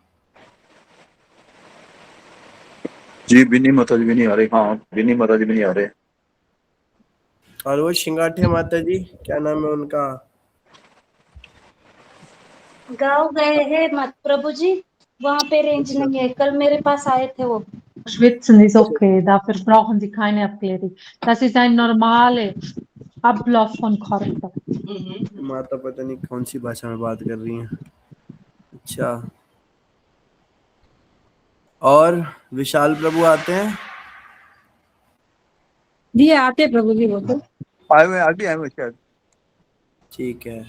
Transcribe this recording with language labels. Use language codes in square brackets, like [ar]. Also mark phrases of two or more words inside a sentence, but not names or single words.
[hi] जी बिन्नी माता जी भी नहीं आ रहे। हाँ बिन्नी माता जी भी नहीं आ रहे। और वो शिंगाठे माता जी, क्या नाम है उनका? गाँव गए हैं मत प्रभु जी, वहाँ पे रेंज नहीं है, कल मेरे पास आए थे वो। [de] Schwitzen ist okay, dafür brauchen Sie keine Erklärung. Das ist ein normaler Ablauf von Körper. [hi] माता पता नहीं कौन सी भाषा में बात कर रही हैं। अच्छा, और विशाल प्रभु आते हैं? जी आते प्रभु जी, वो तो आए हुए, आज भी आए हुए शायद। ठीक है।